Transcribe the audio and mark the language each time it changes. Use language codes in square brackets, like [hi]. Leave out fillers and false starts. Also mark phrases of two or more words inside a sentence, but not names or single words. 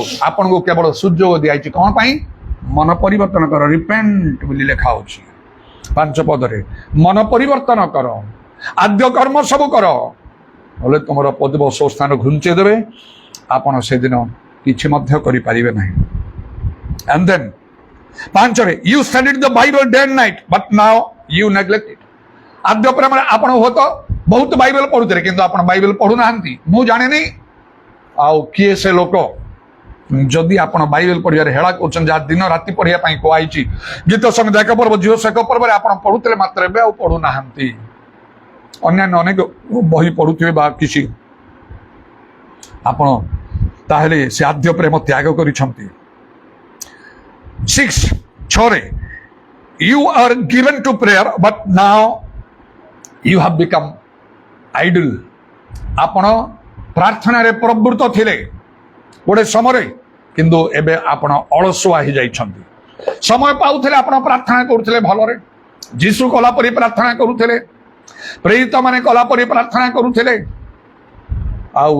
[or] ଆପଣଙ୍କୁ କେବଳ ସୁଯୋଗ ଦିଆଯାଇଛି କ'ଣ ପାଇଁ? ମନ ପରିବର୍ତ୍ତନ କର, ରିପେଣ୍ଟ ବୋଲି ଲେଖା ଅଛି 5 ପଦରେ। ମନ ପରିବର୍ତ୍ତନ କର, ଆଦ୍ୟ କର୍ମ ସବୁ କର, ନହେଲେ ତୁମର ପ୍ରଦୀପ ସବୁ ସ୍ଥାନ ଘୁଞ୍ଚେଇ ଦେବେ। ଆପଣ ସେଦିନ କିଛି ମଧ୍ୟ କରିପାରିବେ ନାହିଁ। [en] And then 5ରେ, you studied the Bible day and night, but now you neglect it. [or] ଆଦ୍ୟ ପ୍ରେମରେ ଆପଣ ହୁଏତ ବହୁତ ବାଇବେଲ ପଢୁଥିଲେ, କିନ୍ତୁ ଆପଣ ବାଇବେଲ ପଢୁନାହାନ୍ତି। ମୁଁ ଜାଣିନି ଆଉ କିଏ ସେ ଲୋକ, ଯଦି ଆପଣ ବାଇବେଲ ପଢିବାରେ ହେଳା କରୁଛନ୍ତି, ଯାହା ଦିନ ରାତି ପଢିବା ପାଇଁ କୁହାଯାଇଛି। ଗୀତ ସଙ୍ଗୀତ ଏକ ପର୍ବ, ଝିଅ ଏକ ପର୍ବରେ ଆପଣ ପଢୁଥିଲେ, ମାତ୍ର ଏବେ ଆଉ ପଢୁନାହାନ୍ତି। ଅନ୍ୟାନ୍ୟ ଅନେକ ବହି ପଢୁଥିବେ ବା କିଛି, ଆପଣ ତାହେଲେ ସେ ଆଦ୍ୟ ପ୍ରେମ ତ୍ୟାଗ କରିଛନ୍ତି। 6ରେ, [en] you are given to prayer, but now you have become idle. [or] ଆପଣ ପ୍ରାର୍ଥନାରେ ପ୍ରବୃତ୍ତ ଥିଲେ ଗୋଟେ ସମୟରେ, କିନ୍ତୁ ଏବେ ଆପଣ ଅଳସୁଆ ହେଇଯାଇଛନ୍ତି। ସମୟ ପାଉଥିଲେ ଆପଣ ପ୍ରାର୍ଥନା କରୁଥିଲେ ଭଲରେ, ଯୀଶୁ କଲା ପରି ପ୍ରାର୍ଥନା କରୁଥିଲେ, ପ୍ରେରିତ ମାନେ କଲା ପରି ପ୍ରାର୍ଥନା କରୁଥିଲେ।